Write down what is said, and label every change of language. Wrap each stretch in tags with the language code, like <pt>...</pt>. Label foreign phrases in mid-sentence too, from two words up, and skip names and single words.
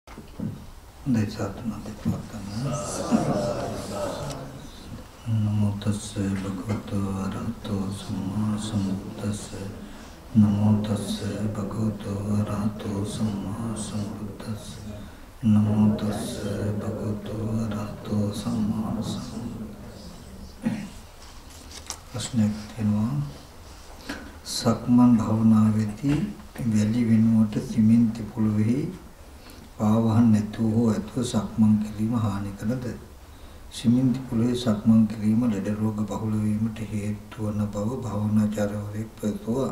<pi>नमो तस्से भगवतो अरहतो सम्मा सम्बुद्दस्से नमो तस्से भगवतो अरहतो सम्मा सम्बुद्दस्से नमो तस्से भगवतो अरहतो सम्मा सम्बुद्दस्से</pi> <si>प्रश्नයක් තියෙනවා සක්මන් භාවනාවේදී වැලි වෙනුවට සිමෙන්ති පොළොවේ පාවහන් නැතුව හෝ ඇතුව සක්මන් කිරීම හානිකරද? සිමෙන්ති පොළොවේ සක්මන් කිරීම ලෙඩ රෝග බහුල වීමට හේතු වන බව භාවනාචාර්යවරයෙක් පැවසුවා.</si>